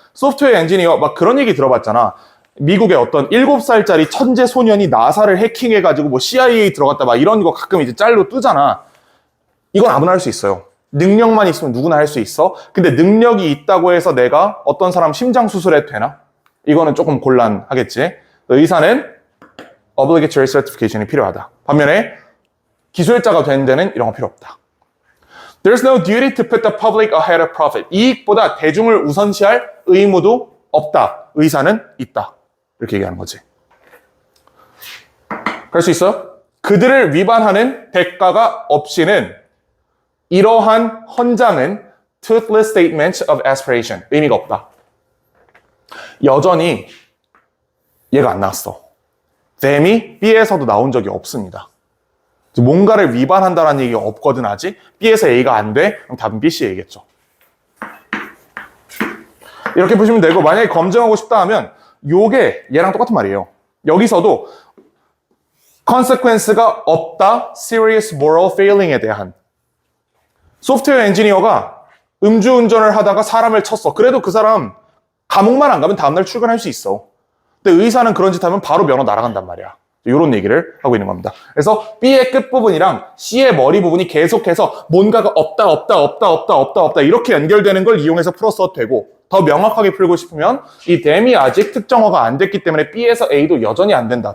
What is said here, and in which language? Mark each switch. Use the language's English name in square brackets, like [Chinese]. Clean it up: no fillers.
[Korean] 소프트웨어 엔지니어 막 그런 얘기 들어봤잖아. 미국의 어떤 7살짜리 천재 소년이 나사를 해킹해가지고 CIA 들어갔다 막 이런 거 가끔 이제 짤로 뜨잖아. 이건 아무나 할 수 있어요. 능력만 있으면 누구나 할 수 있어. 근데 능력이 있다고 해서 내가 어떤 사람 심장 수술해도 되나? 이거는 조금 곤란하겠지. 의사는 [English] obligatory certification [Korean] 이 필요하다. 반면에 기술자가 되는 데는 이런 거 필요 없다. [English] There's no duty to put the public ahead of profit. [Korean] 이익보다 대중을 우선시할 의무도 없다. 의사는 있다. 이렇게 얘기하는 거지. 그럴 수 있어요? 그들을 위반하는 대가가 없이는 이러한 헌장은 [English] toothless statements of aspiration. [Korean] 의미가 없다. 여전히 얘가 안 나왔어. Them이 B에서도 나온 적이 없습니다. 뭔가를 위반한다는 얘기가 없거든 아직. B에서 A가 안 돼? 그럼 답은 B, C 얘기겠죠. 이렇게 보시면 되고 만약에 검증하고 싶다 하면 요게 얘랑 똑같은 말이에요. 여기서도 consequence가 없다. [English] serious moral failing [Korean] 에 대한. 소프트웨어 엔지니어가 음주운전을 하다가 사람을 쳤어. 그래도 그 사람 감옥만 안 가면 다음날 출근할 수 있어. 근데 의사는 그런 짓 하면 바로 면허 날아간단 말이야. 이런 얘기를 하고 있는 겁니다. 그래서 B의 끝부분이랑 C의 머리 부분이 계속해서 뭔가가 없다 이렇게 연결되는 걸 이용해서 풀어써도 되고 더 명확하게 풀고 싶으면 이 them이 아직 특정어가 안 됐기 때문에 B에서 A도 여전히 안 된다.